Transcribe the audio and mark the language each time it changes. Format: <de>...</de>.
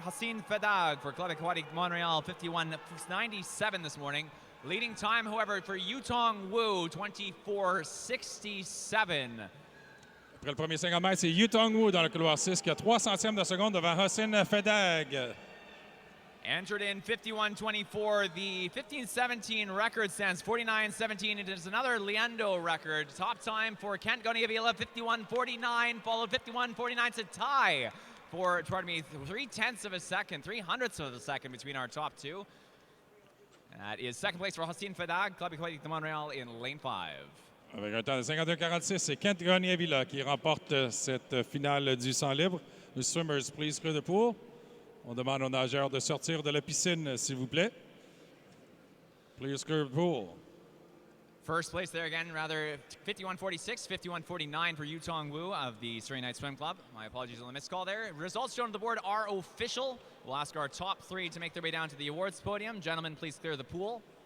<en>Hassan Fedag for Club Aquatic Montreal, 51-97 this morning. Leading time, however, for Yutong Wu, 24-67.</en> <fr>Après le premier 50 mètres, c'est Yutong Wu dans le couloir 6 qui a 3 centièmes de seconde devant Hassan Fedag.</fr> <en>Entered in 51-24, the 15-17 record stands 49-17. It is another Leando record. Top time for Kent Goni Avila, 51-49, followed 51-49. It's a tie for, 3/10 of a second, 300ths of a second between our top two. That is second place for Hassan Fedag, Club Aquatic de Montreal in lane 5.</en> <fr>Avec un temps de 52-46, c'est Kent Gagné-Avila qui remporte cette finale du 100 libre.</fr> <en>The swimmers, please clear the pool.</en> <fr>On demande aux nageurs de sortir de la piscine, s'il vous plaît.</fr> <en>Please clear the pool. First place there again, rather 51-46, 51-49 for Yutong Wu of the Surrey Night Swim Club. My apologies on the missed call there. Results shown on the board are official. We'll ask our top three to make their way down to the awards podium. Gentlemen, please clear the pool.</en>